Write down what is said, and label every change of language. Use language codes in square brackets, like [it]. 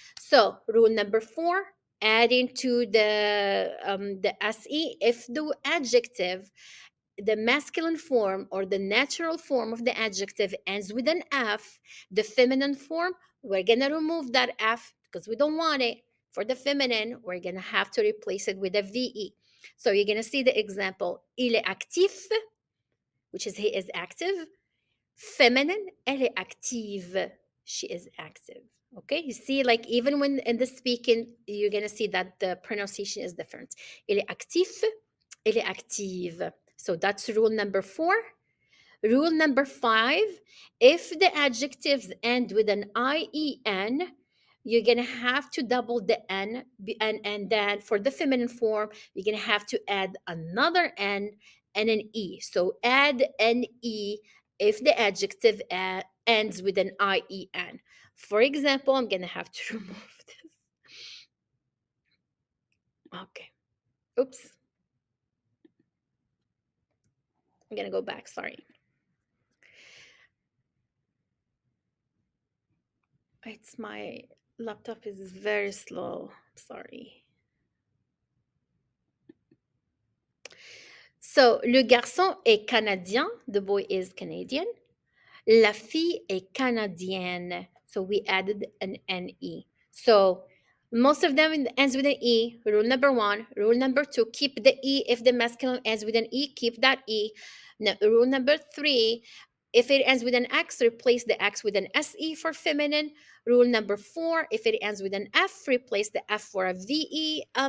[en] So rule number four, adding to the SE if the adjective, the masculine form or the natural form of the adjective ends with an F, the feminine form, we're going to remove that F because we don't want it. For the feminine, we're going to have to replace it with a VE. So you're going to see the example. [fr] Il est actif, [en] which is he is active. [fr] Feminine, elle est active. [en] She is active. Okay, you see, like even when in the speaking, you're going to see that the pronunciation is different. [fr] Il est actif, elle est active. [en] So that's rule number four. Rule number five, if the adjectives end with an IEN, you're going to have to double the N. And then for the feminine form, you're going to have to add another N and an E. So add an E if the adjective ends with an IEN. For example, I'm going to have to remove this. Okay. Oops. I'm going to go back. Sorry. It's my laptop is very slow. Sorry. So, [fr] le garçon est canadien. [en] The boy is Canadian. [fr] La fille est canadienne. [en] So we added an NE. So most of them ends with an E. Rule number one. Rule number two, keep the E. If the masculine ends with an E, keep that E. Now, rule number three, if it ends with an X, replace the X with an SE for feminine. Rule number four, if it ends with an F, replace the F for a VE.